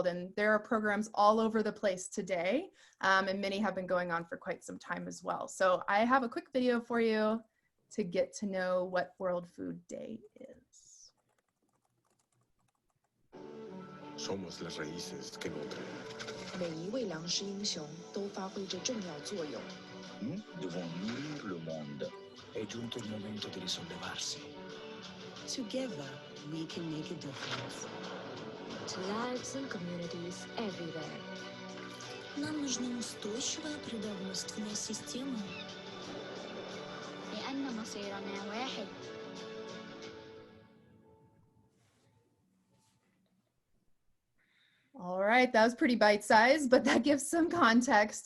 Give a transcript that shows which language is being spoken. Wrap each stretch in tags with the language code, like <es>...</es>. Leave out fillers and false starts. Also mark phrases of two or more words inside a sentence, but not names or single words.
<en>And there are programs all over the place today, and many have been going on for quite some time as well. So I have a quick video for you to get to know what World Food Day is.</en> <es>Somos las raíces que nutren.</es> <zh>每一位粮食英雄都发挥着重要作用。</zh> <fr>Nous devons nourrir le monde.</fr> <it>È giunto il momento di risollevarsi.</it> <en>Together, we can make a difference. To lives and communities everywhere.</en> <ru>Нам нужна устойчивая продовольственная система.</ru> <ar>لأن مصيرنا واحد.</ar> <en>All right, that was pretty bite-sized, but that gives some context.</en>